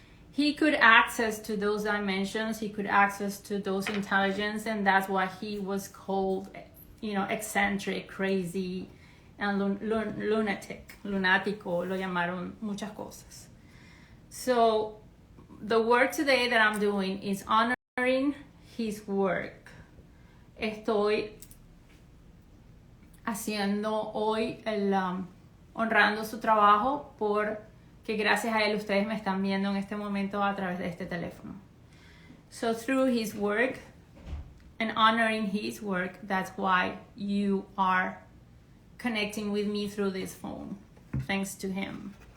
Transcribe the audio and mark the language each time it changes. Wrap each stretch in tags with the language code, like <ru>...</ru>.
<en>He could access to those dimensions, he could access to those intelligence, and that's why he was called, eccentric, crazy, and lunatic, lunático,</en> <es>lo llamaron muchas cosas.</es> <en>So, the work today that I'm doing is honoring his work.</en> <es>Estoy haciendo hoy honrando su trabajo porque gracias a él ustedes me están viendo en este momento a través de este teléfono.</es> <en>So through his work and honoring his work, that's why you are connecting with me through this phone, thanks to him.</en>